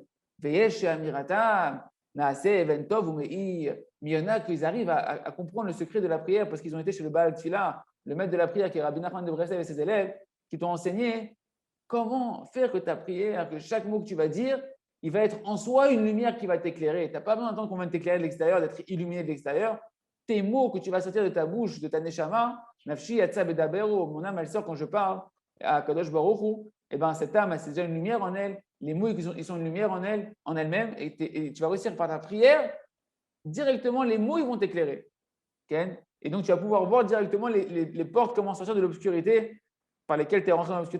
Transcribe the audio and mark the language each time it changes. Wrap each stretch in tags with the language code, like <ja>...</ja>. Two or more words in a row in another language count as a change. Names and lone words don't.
<fr>Mais il y en a qu'ils arrivent à comprendre le secret de la prière parce qu'ils ont été chez le Baal Tfila, le maître de la prière qui est Rabbi Nachman de Breslev et ses élèves, qui t'ont enseigné comment faire que ta prière, que chaque mot que tu vas dire, il va être en soi une lumière qui va t'éclairer. Tu n'as pas besoin d'entendre qu'on vient t'éclairer de l'extérieur, d'être illuminé de l'extérieur. Tes mots que tu vas sortir de ta bouche, de ta neshama,</fr> <he>nafshi yatsa bedabero,</he> <fr>mon âme elle sort quand je parle à Kadosh Baruch Hu, et ben cette âme c'est déjà une lumière en elle. Les mots ils sont une lumière en elle, en elle-même, et tu vas réussir par ta prière directement les mots ils vont t'éclairer. Okay? Et donc tu vas pouvoir voir directement les portes comment sortir de l'obscurité par lesquelles tu es rentré dans l'obscurité.</fr>